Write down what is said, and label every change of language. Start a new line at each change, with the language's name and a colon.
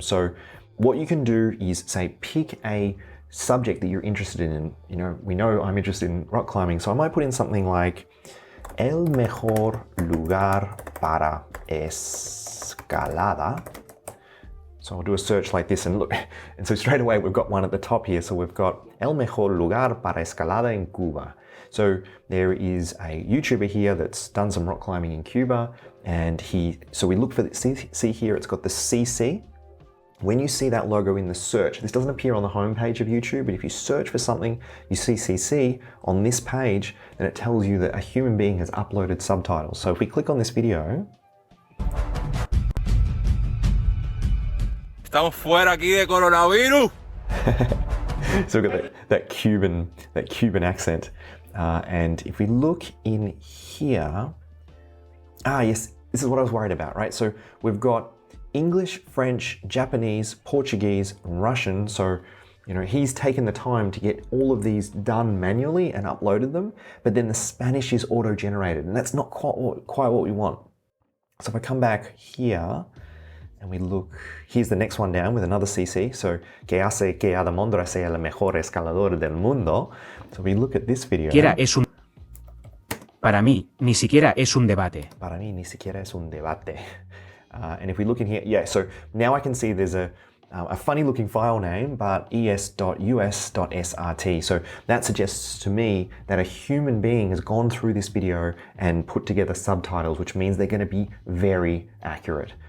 English: So what you can do is say, pick a subject that you're interested in. We know I'm interested in rock climbing, so I might put in something like
Spanish: el mejor lugar para escalada.
English: So I'll do a search like this and look, and so straight away we've got one at the top here. So we've got
Spanish: el mejor lugar para escalada en Cuba.
English: So there is a YouTuber here that's done some rock climbing in Cuba, and so we look for the, see here, it's got the CC. When you see that logo in the search, this doesn't appear on the homepage of YouTube, but if you search for something, you see CC on this page, then it tells you that a human being has uploaded subtitles. So if we click on this video,
Spanish: Estamos fuera aquí de coronavirus.
English: so we've got that Cuban accent. And if we look in here, yes, this is what I was worried about, right? So we've got English, French, Japanese, Portuguese, and Russian. So, he's taken the time to get all of these done manually and uploaded them, but then the Spanish is auto-generated, and that's not quite what we want. So if I come back here and we look, here's the next one down with another CC.
Spanish: So, que hace que Alejandro sea el mejor escalador del mundo.
English: So we look at this video.
Spanish: Para mí, ni siquiera es un debate. Para mí, ni siquiera es un debate.
English: And if we look in here, so now I can see there's a funny looking file name, but es.us.srt. So that suggests to me that a human being has gone through this video and put together subtitles, which means they're going to be very accurate.